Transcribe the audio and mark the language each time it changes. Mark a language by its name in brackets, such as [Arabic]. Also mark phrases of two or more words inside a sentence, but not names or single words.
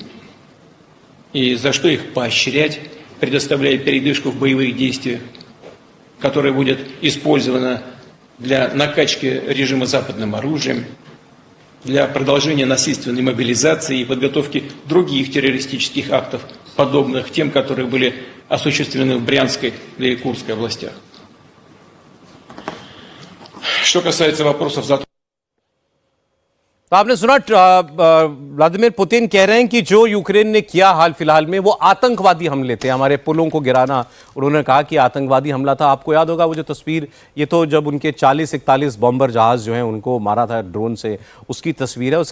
[Russian] И за что их поощрять, предоставляя передышку в боевых действиях, которая будет использована для накачки режима западным оружием, для продолжения насильственной мобилизации и подготовки других террористических актов, подобных тем, которые были осуществлены в Брянской или Курской областях. Что касается вопросов за [Hindi] तो आपने सुना व्लादिमीर पुतिन कह रहे हैं कि जो यूक्रेन ने किया हाल फिलहाल में वो आतंकवादी हमले थे, हमारे पुलों को गिराना। उन्होंने कहा कि आतंकवादी हमला था। आपको याद होगा वो जो तस्वीर, ये तो जब उनके 40-41 बॉम्बर जहाज जो हैं उनको मारा था ड्रोन से, उसकी तस्वीर है।